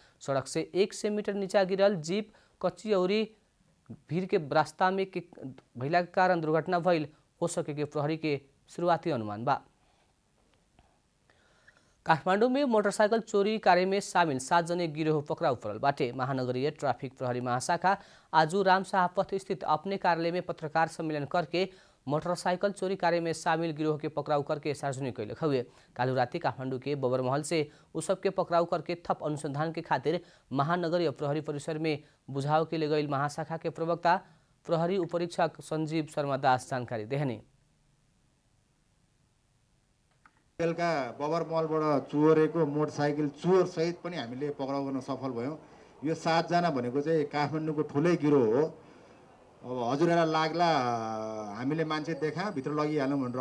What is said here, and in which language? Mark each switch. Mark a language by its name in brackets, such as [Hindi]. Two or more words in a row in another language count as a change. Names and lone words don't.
[Bhojpuri] सड़क से 100 मीटर नीचा गिरल जीप कच्ची और भीड़ के रास्ता में के भइला के कारण दुर्घटना भइल हो सके के प्रहरी के शुरुआती अनुमान बा। काठमाडौँ में मोटरसाइकल चोरी कार्य में शामिल 7 जने गिरोह पकड़ाउ पड़ल बाटे। महानगरीय ट्राफिक प्रहरी महाशाखा आज रामशाह पथ स्थित अपने कार्यालय में पत्रकार सम्मेलन करके मोटरसाइकल चोरी कार्य में शामिल गिरोह के पकड़ाउ करके सार्वजनिक कैलक हुए। कालू राति काठमाडौँ के बबर महल से उस सब के पकड़ाउ करके थप अनुसंधान के खातिर महानगरीय प्रहरी परिसर में बुझाव के ले गईल महाशाखा के प्रवक्ता प्रहरी उपरीक्षक संजीव शर्मा दास जानकारी देहने। [Nepali] बेलुका बबर मलबाट चोरेको मोटरसाइकल चोर सहित पनि हामीले पक्राउ गर्न सफल भयौँ। यो 7 जना भनेको चाहिँ काठमाडौँको ठुलै गिरोह हो। अब हजुरहरूलाई लाग्ला हामीले मान्छे देखा भित्र लगिहाल्यौँ भनेर।